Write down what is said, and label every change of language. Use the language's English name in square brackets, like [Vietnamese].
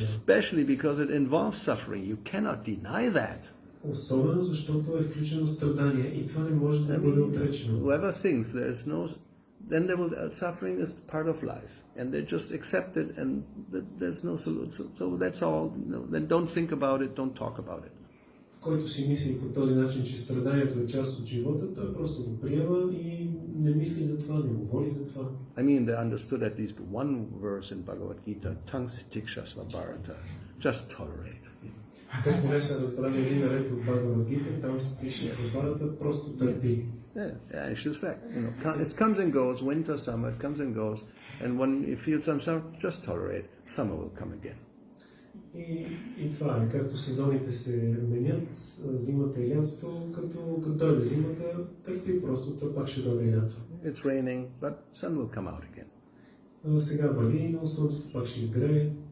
[English] Especially because it involves suffering. You cannot deny that. [Bulgarian] Особено защото е включено страдание и това не може да бъде отречено. [English] Whoever thinks there's no, then suffering is part of life, and they just accept it, and there's no solution. So that's all. Then don't think about it. Don't talk about it. [Bulgarian] Който си мисли по този начин, че страданието е част от живота, той просто го приема и не мисли за това, не говори за това. [English] I mean, they understood at least one verse in Bhagavad Gita, Tang Sitikshasva Bharata, just tolerate. [Bulgarian] Те поне са разбрали един ред от Бхагавад Гита, там се пише с Бхарата, просто търпи. [English] Yeah, it's just fact. You know, it comes and goes, winter, summer, it comes and goes, and when you feel some summer, just tolerate. Summer will come again. [Bulgarian] И това е, както сезоните се менят, зимата и лятото, като дойде зимата, търпи просто, то пак ще дойде лято. [English] It's raining, but sun will come out again. [Bulgarian] Сега вали, но слънцето пак ще изгрее.